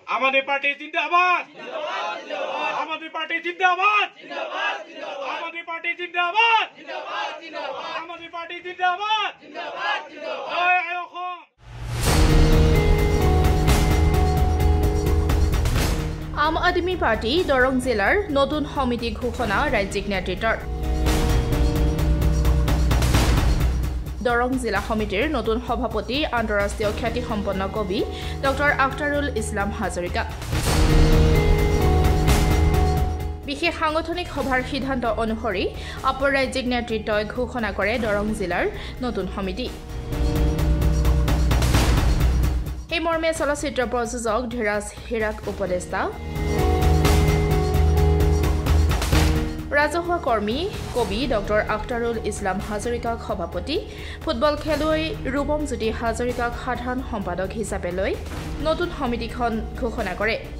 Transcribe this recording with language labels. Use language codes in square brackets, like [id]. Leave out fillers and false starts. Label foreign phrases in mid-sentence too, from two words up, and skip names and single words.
[hi] आम आदमी पार्टी जिंदाबाद आम आदमी पार्टी जिंदाबाद आम आदमी पार्टी जिंदाबाद आम आदमी पार्टी जिंदाबाद जय অসম। [as] আম আদমী পাৰ্টী দৰং জিলাৰ নতুন সমিতি ঘোষণা ৰাজ্যিক নেতৃত্বৰ। দৰং জিলা সমিতিৰ নতুন সভাপতি আন্তঃৰাষ্ট্ৰীয় খ্যাতিসম্পন্ন কবি ডক্টৰ আখতাৰুল ইছলাম হাজৰিকা। বিশেষ সাংগঠনিক সভাৰ সিদ্ধান্ত অনুসৰি অপৰ ৰাজ্যিক নেতৃত্বই ঘোষণা কৰে দৰং জিলাৰ নতুন সমিতি। এই মৰ্মে চলচ্চিত্ৰ প্ৰযোজক ধীৰাজ হিৰাক উপদেষ্টা, ৰাজহুৱা কৰ্মী কবি ডক্টৰ আখতাৰুল ইছলাম হাজৰিকাক সভাপতি, ফুটবল খেলুৱৈ ৰূপম জ্যোতি হাজৰিকাক সাধাৰণ সম্পাদক হিচাপে লৈ নতুন সমিতিখন ঘোষণা কৰে।